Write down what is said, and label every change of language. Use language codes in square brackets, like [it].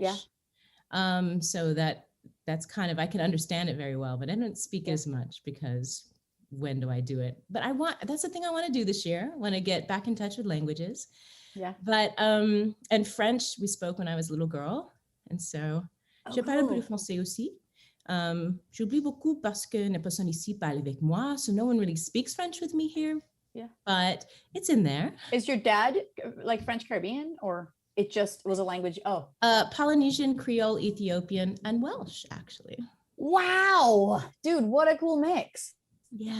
[en] Yeah. So that's kind of, I can understand it very well, but I don't speak it as much because when do I do it? But that's the thing I want to do this year. I want to get back in touch with languages. Yeah. But, and French, we spoke when I was a little girl. [fr] And so, je parle un peu de français aussi. J'oublie beaucoup parce que les personnes ici parlent avec moi. [en] So no one really speaks French with me here. Yeah. But it's in there. Is your dad French Caribbean or it just was a language? Oh. Polynesian, Creole, Ethiopian, and Welsh, actually. Wow. Dude, what a cool mix. Yeah.